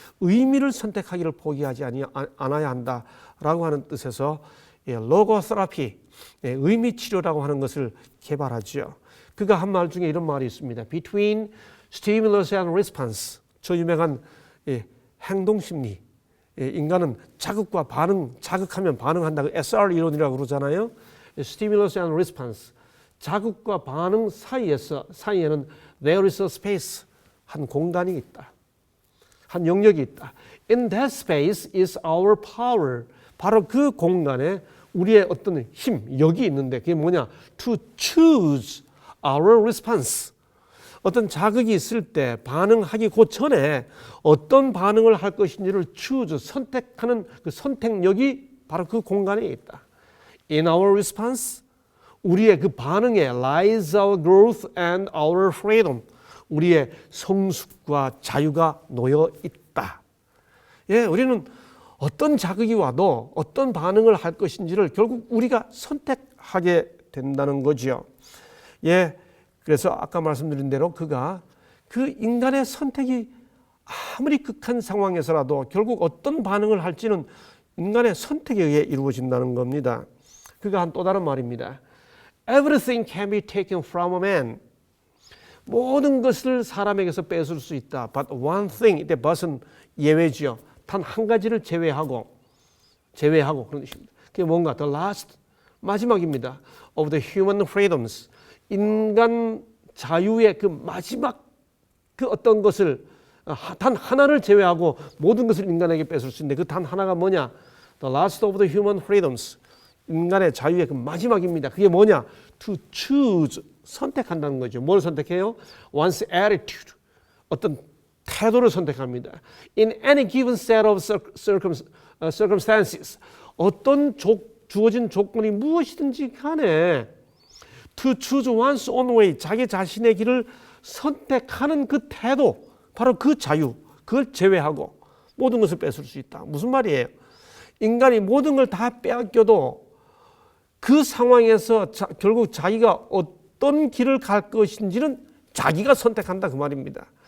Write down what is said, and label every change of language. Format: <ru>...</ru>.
<ko>의미를 선택하기를 포기하지 않아야 한다라고 하는 뜻에서 로고테라피, 의미 치료라고 하는 것을 개발하죠. 그가 한 말 중에 이런 말이 있습니다.</ko> <en>Between stimulus and response.</en> <ko>저 유명한 행동 심리. 인간은 자극과 반응, 자극하면 반응한다. 그 SR 이론이라고 그러잖아요.</ko> <en>Stimulus and response.</en> <ko>자극과 반응 사이에는</ko> <en>there is a space.</en> <ko>한 공간이 있다. 한 영역이 있다.</ko> <en>In that space is our power.</en> <ko>바로 그 공간에 우리의 어떤 힘, 역이 있는데 그게 뭐냐?</ko> <en>To choose our response.</en> <ko>어떤 자극이 있을 때 반응하기 그 전에 어떤 반응을 할 것인지를 choose, 선택하는 그 선택력이 바로 그 공간에 있다.</ko> <en>In our response,</en> <ko>우리의 그 반응에</ko> <en>lies our growth and our freedom.</en> <ko>우리의 성숙과 자유가 놓여 있다. 예, 우리는 어떤 자극이 와도 어떤 반응을 할 것인지를 결국 우리가 선택하게 된다는 거죠. 예, 그래서 아까 말씀드린 대로 그가 그 인간의 선택이 아무리 극한 상황에서라도 결국 어떤 반응을 할지는 인간의 선택에 의해 이루어진다는 겁니다. 그가 한 또 다른 말입니다.</ko> <en>Everything can be taken from a man.</en> <ko>모든 것을 사람에게서 뺏을 수 있다.</ko> <en>But one thing,</en> <ko>이때 but은 예외지요. 단 한 가지를 제외하고 그런 뜻입니다. 그게 뭔가?</ko> <en>The last,</en> <ko>마지막입니다.</ko> <en>Of the human freedoms.</en> <ko>인간 자유의 그 마지막 그 어떤 것을 단 하나를 제외하고 모든 것을 인간에게 뺏을 수 있는데 그 단 하나가 뭐냐?</ko> <en>The last of the human freedoms.</en> <ko>인간의 자유의 그 마지막입니다. 그게 뭐냐?</ko> <en>To choose.</en> <ko>선택한다는 거죠. 뭘 선택해요?</ko> <en>One's attitude.</en> <ko>어떤 태도를 선택합니다.</ko> <en>In any given set of circumstances.</en> <ko>어떤 주어진 조건이 무엇이든지 간에</ko> <en>to choose one's own way.</en> <ko>자기 자신의 길을 선택하는 그 태도. 바로 그 자유. 그걸 제외하고 모든 것을 뺏을 수 있다. 무슨 말이에요? 인간이 모든 걸 다 빼앗겨도 그 상황에서 결국 자기가 어떤 길을 갈 것인지는 자기가 선택한다 그 말입니다.</ko>